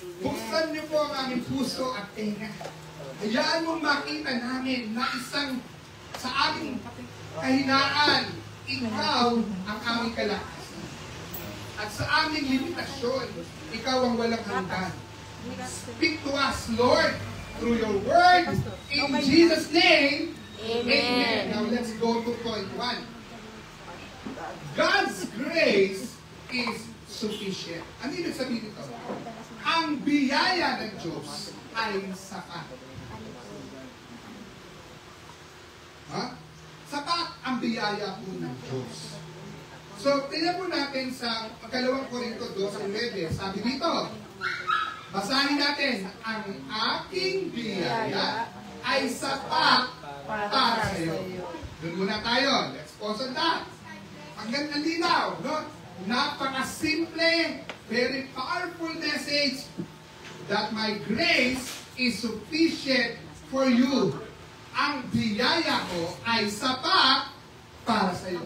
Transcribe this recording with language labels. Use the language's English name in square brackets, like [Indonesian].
[Filipino] Buksan niyo po ang aming puso at tenga. Hayaan mong makita namin na isang sa aming kahinaan, ikaw ang aming kalakasan. At sa aming limitasyon, ikaw ang walang hanggan. [English] Speak to us, Lord, through your word. In Jesus' name, amen. Now let's go to point 1. God's grace is sufficient. [Filipino] Ano ibig sabihin ito? Ang biyaya ng Diyos ay sapat. Ha? Sapat ang biyaya po ng Diyos. So, tingnan po natin sa 2 Corinto 2:9. Sabi dito, basahin natin, ang aking biyaya ay sapat para sa iyo. Doon muna tayo. [English] Let's pause on that. [Filipino] Hanggang nalinaw, no? Napaka-simple, [English] very powerful message that my grace is sufficient for you. [Filipino] Ang biyaya ko ay sapat para sa iyo.